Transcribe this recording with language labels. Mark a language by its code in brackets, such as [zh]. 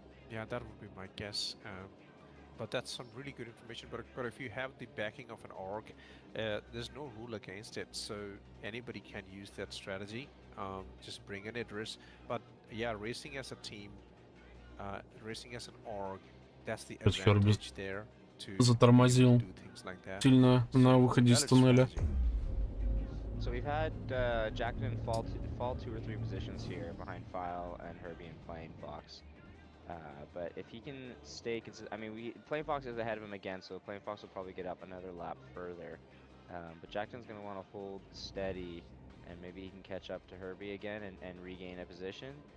[en] Yeah, that would be my guess. But that's some really good information. But if you have the backing of an org, there's no rule against it. So anybody can use that strategy. just bring an address. But yeah, racing as a team, racing as an org, that's the advantage there. [ru] Затормозил сильно на выходе из туннеля. [en] So we've had Jackson fall 2 or 3 positions here behind File and Herbie and Plain Fox. But if he can stay consistent, I mean, Plain Fox is ahead of him again, so Plain Fox will probably get up another lap further. But Jackson's going to want to hold steady, and maybe he can catch up to Herbie again and regain a position.